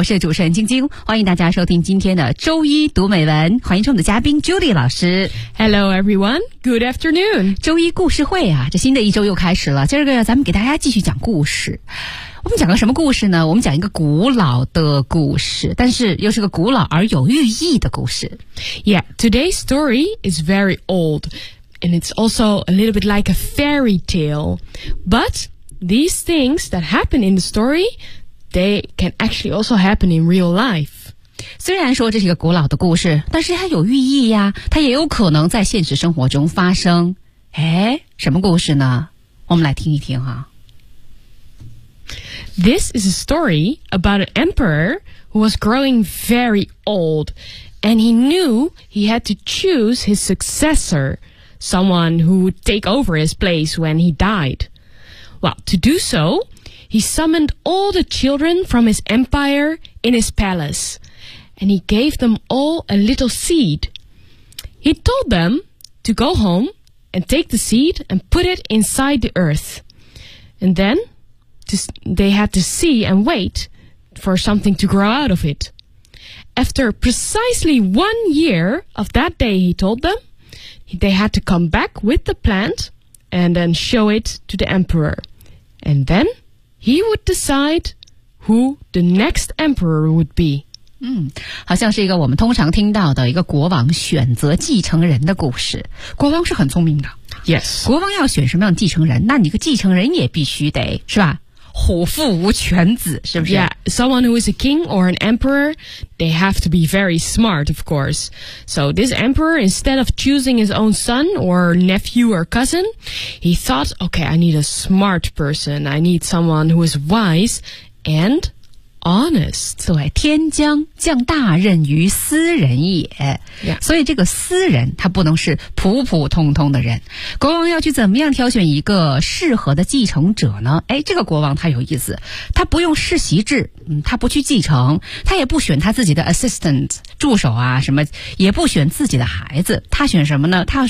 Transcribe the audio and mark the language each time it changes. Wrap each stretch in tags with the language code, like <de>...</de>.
<zh>我是主持人晶晶，欢迎大家收听今天的周一读美文，欢迎我们的嘉宾 Judy 老师。</zh> <en>Hello everyone, good afternoon!</en> <zh>周一故事会啊，这新的一周又开始了，今儿个咱们给大家继续讲故事。我们讲个什么故事呢？我们讲一个古老的故事，但是又是个古老而有寓意的故事。</zh> <en>Yeah, today's story is very old. And it's also a little bit like a fairy tale. But these things that happen in the story, they can actually also happen in real life.</en> <zh>虽然说这是一个古老的故事，但是它有寓意呀，它也有可能在现实生活中发生。哎，什么故事呢？我们来听一听哈。</zh> <en>This is a story about an emperor who was growing very old, and he knew he had to choose his successor. Someone who would take over his place when he died. Well, to do so, he summoned all the children from his empire in his palace, and he gave them all a little seed. He told them to go home and take the seed and put it inside the earth. And then they had to see and wait for something to grow out of it. After precisely 1 year of that day, he told them,They had to come back with the plant and then show it to the emperor. And then he would decide who the next emperor would be.</en> <zh>好像是一个我们通常听到的一个国王选择继承人的故事。国王是很聪明的。</zh> <en>Yes.</en> <zh>国王要选什么样的继承人，那你个继承人也必须得，是吧？虎父无犬子，是不是？</zh> <en>Yeah, someone who is a king or an emperor, they have to be very smart, of course. So this emperor, instead of choosing his own son or nephew or cousin, he thought, okay, I need a smart person. I need someone who is wise and honest.</en> <zh>对，天将降大任于斯人也。</zh> <en>Yeah.</en> <zh>所以这个斯人，他不能是普普通通的人。国王要去怎么样挑选一个适合的继承者呢？哎，这个国王他有意思，他不用世袭制，他不去继承，他也不选他自己的 assistant 助手啊，什么也不选自己的孩子，他选什么呢？</zh>